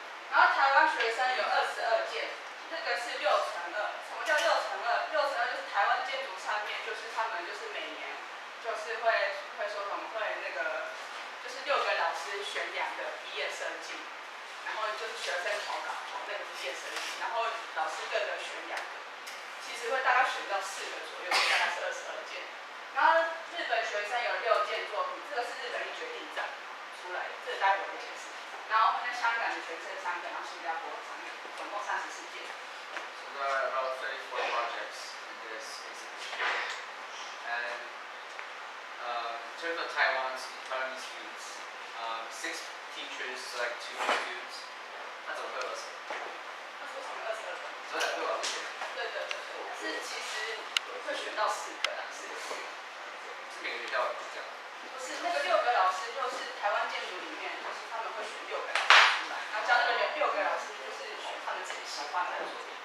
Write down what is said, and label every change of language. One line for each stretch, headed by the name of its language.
Chinese: 然后台湾学生有22件，这个是6×2。什么叫6×2？6×2就是台湾建筑上面，就是他们就是每年就是会说什么会那个，就是6个老师选2个毕业设计，然后就是学生投稿投那个毕业设计，然后老师各个选2个，其实会大概选到4个左右，大概是22件。然后日本学生有6件作品，这个是日本一决定展出来的，这个待会我会解释。然后呢，香港的学生3个，然后新加坡3个，总共34件。
English: So there are about 34 projects in this exhibition. And in terms of Taiwanese students, 6 teachers select 2 students.
Chinese: 那怎么会有20？他说什么22个？所以会有20个。对，是其实会选到4个啦，4个。是每个学校这样？不是，那个6个老师就是台湾建筑里面，就是他们会选6个老师出来，然后教那个6个老师就是选他们自己喜欢的作品。